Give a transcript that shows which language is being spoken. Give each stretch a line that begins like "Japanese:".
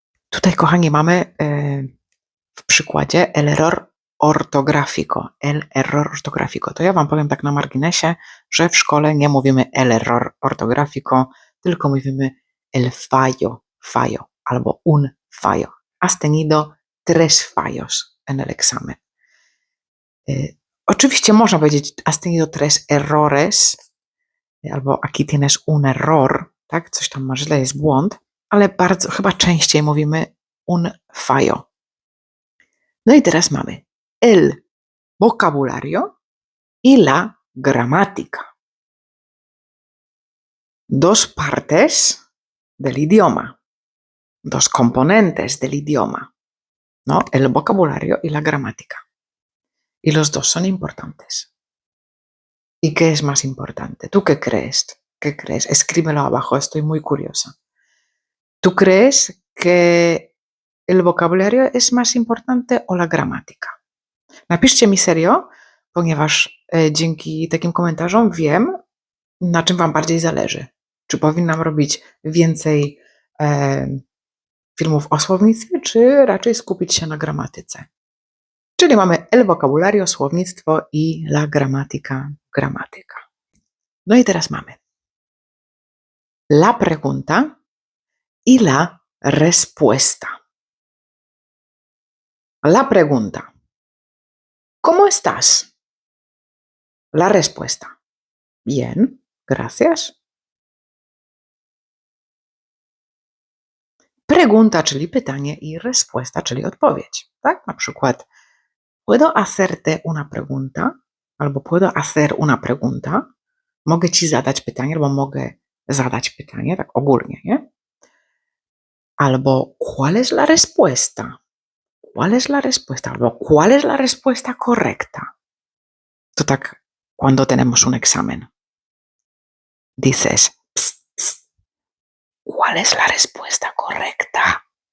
Polish: Tutaj, kochani, mamy w przykładzie
Spanish: el error ortográfico.
Polish: El error ortográfico. To ja wam powiem tak na marginesie, że w szkole nie mówimy
Spanish: el error ortográfico,
Polish: tylko mówimy
Spanish: el fallo
Polish: albo
Spanish: un fallo. Has tenido 3 fallos en el examen.
Polish: Oczywiście można powiedzieć
Spanish: has tenido 3 errores, albo aquí tienes un error, tak?
Polish: Coś tam masz źle, jest błąd, ale chyba częściej mówimy
Spanish: un fallo.
Polish: No i teraz mamy
Spanish: el vocabulario y la gramática. Dos partes del idioma, dos componentes del idioma, ¿no? El vocabulario y la gramática. Y los dos son importantes. ¿Y qué es más importante? ¿Tú qué crees? ¿Qué crees? Escríbelo abajo, estoy muy curiosa. ¿Tú crees que el vocabulario es más importante o la gramática?
Polish: Napiszcie mi serio, ponieważ dzięki takim komentarzom wiem, na czym wam bardziej zależy. Czy powinnam robić więcej filmów o słownictwie, czy raczej skupić się na gramatyce? Czyli mamy
Spanish: el vocabulario,
Polish: słownictwo i
Spanish: la gramática,
Polish: gramatyka. No i teraz mamy
Spanish: la pregunta y la respuesta. La pregunta. ¿Cómo estás? La respuesta. Bien, gracias.
Polish: Pregunta, czyli pytanie i respuesta, czyli odpowiedź. Tak? Na przykład
Spanish: puedo hacerte una pregunta albo puedo hacer una pregunta.
Polish: Mogę ci zadać pytanie albo mogę zadać pytanie, tak ogólnie, nie?
Spanish: Albo ¿cuál es la respuesta? ¿Cuál es la respuesta? Albo ¿cuál es la respuesta correcta?
Polish: To tak,
Spanish: cuando tenemos un examen. Dices, psst, psst, ¿cuál es la respuesta correcta?